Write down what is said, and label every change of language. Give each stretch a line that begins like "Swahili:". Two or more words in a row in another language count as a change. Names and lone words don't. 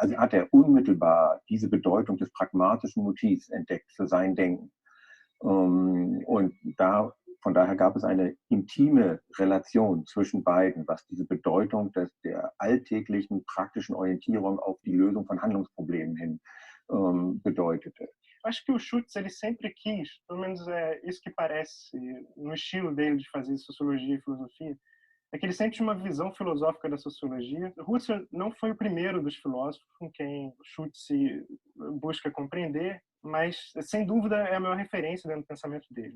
German: Also hat er unmittelbar diese Bedeutung des pragmatischen Motivs entdeckt für sein Denken. Und von daher gab es eine intime Relation zwischen beiden, was diese Bedeutung der alltäglichen praktischen Orientierung auf die Lösung von Handlungsproblemen hin bedeutete.
Portuguese: Acho que o Schütz, ele sempre quis, pelo menos é isso que parece no estilo dele de fazer sociologia e filosofia, é que ele sempre tinha uma visão filosófica da sociologia. Husserl não foi o primeiro dos filósofos com quem Schütz busca compreender, mas, sem dúvida, é a maior referência dentro do pensamento dele.